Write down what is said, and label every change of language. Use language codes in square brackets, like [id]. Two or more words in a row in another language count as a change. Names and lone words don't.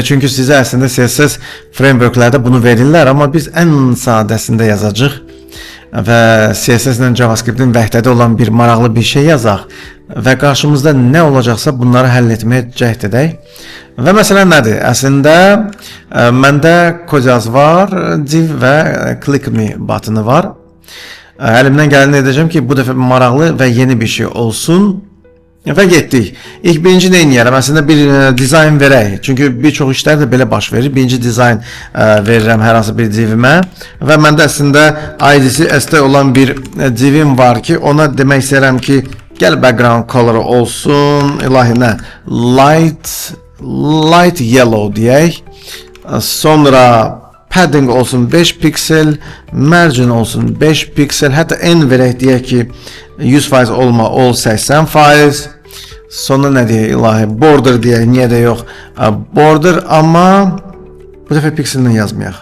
[az] Çünki sizə əslində CSS frameworklərdə bunu verirlər, amma biz ən sadəsində yazacağıq və CSS ilə JavaScript-in vəhdədə olan bir maraqlı bir şey yazaq və qarşımızda nə olacaqsa bunları həll etməyə cəhd edək. Və məsələn nədir? Əslində məndə Kozaz var, div və [en] click me [az] butonu var. Əlimdən gələni edəcəm ki, bu dəfə maraqlı və yeni bir şey olsun. Və getdik. İlk birinci nə edəyərəm? Əslində bir dizayn verək. Çünki bir çox işlər də belə baş verir. Birinci dizayn verirəm hər hansı bir divimə. Və məndə əslində ID-si ST olan bir divim var ki, ona demək istəyirəm ki, gəl [en] background color [az] olsun. İlahi nə? [en] Light yellow [az] deyək. Sonra padding olsun 5 piksel, margin olsun 5 piksel, hətta en verək deyək ki 100% olma, ol 80%. Sonra nə deyək ilahi, border deyək, niyə də yox border, amma bu dəfə piksellə yazmayaq.